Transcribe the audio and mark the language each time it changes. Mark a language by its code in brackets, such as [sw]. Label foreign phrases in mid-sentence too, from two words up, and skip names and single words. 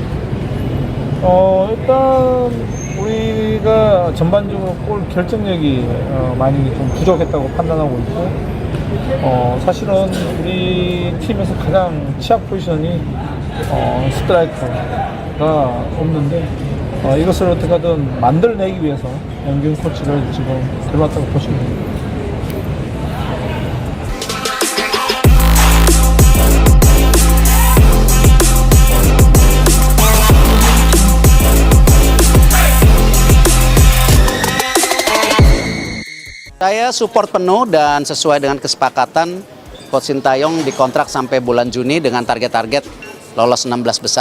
[ko] 일단 우리가 전반적으로 골 결정력이 많이 좀 부족했다고 판단하고 있고, 사실은 우리 팀에서 가장 취약 포지션이 스트라이커가 없는데, 이것을 어떻게든 만들어내기 위해서 영균 코치를 지금 들어왔다고 보시면 됩니다. [id] Saya support penuh dan sesuai dengan kesepakatan Coach Sintayong dikontrak sampai bulan Juni dengan target-target lolos 16 besar.